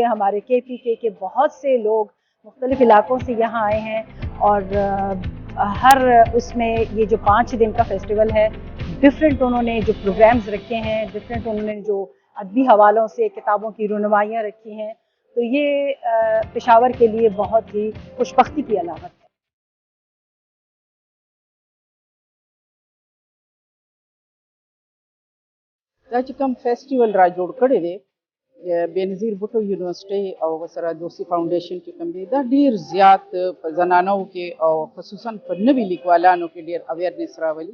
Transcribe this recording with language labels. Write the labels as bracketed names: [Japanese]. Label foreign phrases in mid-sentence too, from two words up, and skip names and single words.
[Urdu] ہمارے KPK کے بہت سے لوگ مختلف علاقوں سے یہاں آئے ہیں اور ہر اس میں یہ جو 5 دن کا فیسٹیول ہے، ڈفرنٹ انہوں نے جو پروگرامز رکھے ہیں، ڈفرنٹ انہوں نے جو ادبی حوالوں سے کتابوں کی رونمائیاں رکھی ہیں، تو یہ پشاور کے لیے بہت ہی خوش بختی کی علامت ہے. [Pashto] دا چې کوم فیسټیول را جوړ کړی دی بېنظیر بوټو یونیورسټۍ او ورسره دوستي فاونډیشن چې کوم دی، دا ډېر زیات په زنانو کې او خصوصا په نوي لیکوالانو کې ډېر اویرنس راولي.